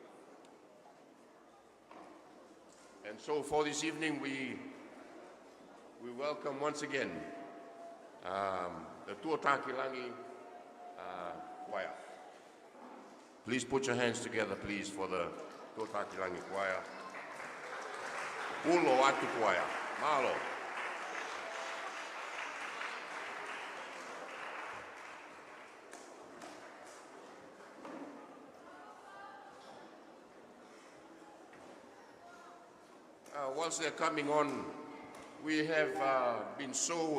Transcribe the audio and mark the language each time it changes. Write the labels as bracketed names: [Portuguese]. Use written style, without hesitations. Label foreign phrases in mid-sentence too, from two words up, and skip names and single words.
[English] And so for this evening, we welcome once again the Tuatakilangi choir. Please put your hands together, please, for the Tuatakilangi choir. Ulo Atu choir. Malo. Whilst they're coming on, we have been so